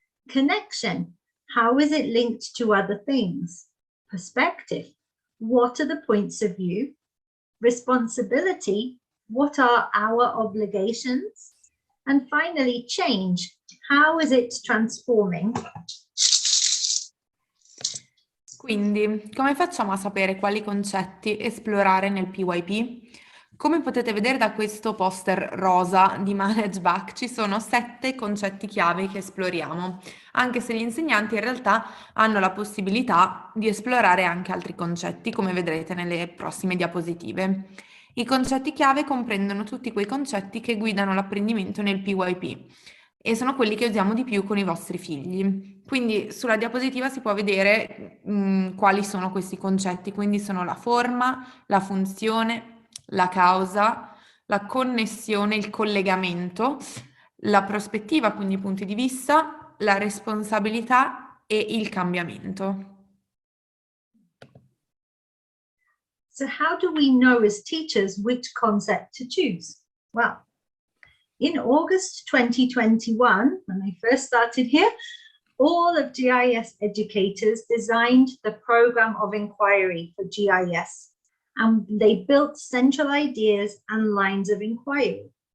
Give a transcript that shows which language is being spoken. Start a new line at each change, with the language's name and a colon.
English: Connection, how is it linked to other things? Perspective, what are the points of view? Responsibility, what are our obligations? And finally, change, how is it transforming?
Italian: Quindi, come facciamo a sapere quali concetti esplorare nel PYP? Come potete vedere da questo poster rosa di Manage Back, ci sono 7 concetti chiave che esploriamo, anche se gli insegnanti in realtà hanno la possibilità di esplorare anche altri concetti, come vedrete nelle prossime diapositive. I concetti chiave comprendono tutti quei concetti che guidano l'apprendimento nel PYP e sono quelli che usiamo di più con i vostri figli. Quindi sulla diapositiva si può vedere quali sono questi concetti, quindi sono la forma, la funzione, la causa, la connessione, il collegamento, la prospettiva, quindi i punti di vista, la responsabilità e il cambiamento.
English: So how do we know as teachers which concept to choose? Well, in August 2021, when I first started here, all of GIS educators designed the program of inquiry for GIS, and they built central ideas and lines of inquiry.